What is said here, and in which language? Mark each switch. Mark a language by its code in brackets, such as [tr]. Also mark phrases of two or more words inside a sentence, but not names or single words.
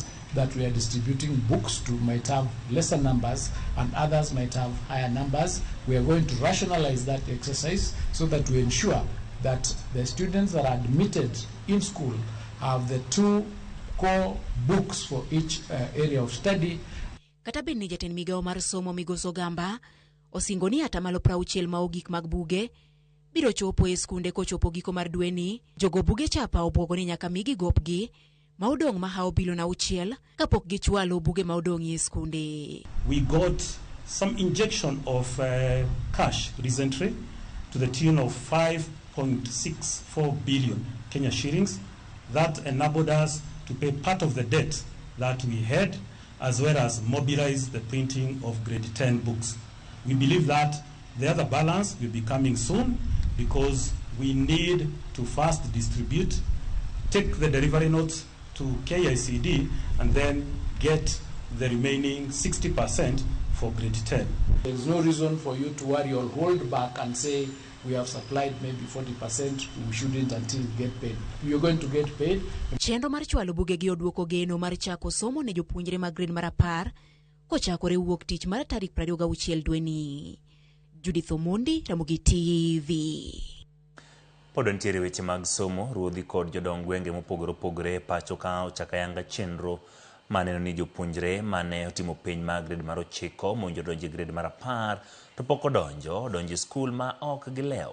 [en] that we are distributing books to might have lesser numbers and others might have higher numbers. We are going to rationalize that exercise so that we ensure that the students that are admitted in school have the 2 core books for each area of study. [luo] Kata ben ni jatend migawo mar somo Migoso Gamba osingo ni 60% ma ogik mag buge biro chopo e skunde kochopo giko mar dwe ni. Jogo buge chapa obwogo ni nyaka migi gopgi ma odong' ma hao bilo na 6 kapok gichwalo buge ma odong' e skunde. [en] We got some injection of cash recently to the tune of 5.64 billion Kenya shillings. That enabled us to pay part of the debt that we had, as well as mobilize the printing of grade 10 books. We believe that the other balance will be coming soon, because we need to first distribute, take the delivery notes to KICD, and then get the remaining 60% for grade 10. There is no reason for you to worry or hold back and say we have supplied maybe 40%, we shouldn't until we get paid. You're going to get paid. [luo] Chenro mar chwalo buge gi oduoko geno mar chako somo ne jopuonjre mag grade mar 10 kochakore wuok tich mar tarik 26 dwe ni. Judith Omondi, Ramogi TV. Pod ntiere weche mag somo. Ruodhi kod jodong gwenge mopogore pacho ka ochaka yanga chenro maneno ni jopuonjre mane otimo penj mag grade mar 9 monjo donjo grade mar 10 to pok donjo skul ma ok gilewo.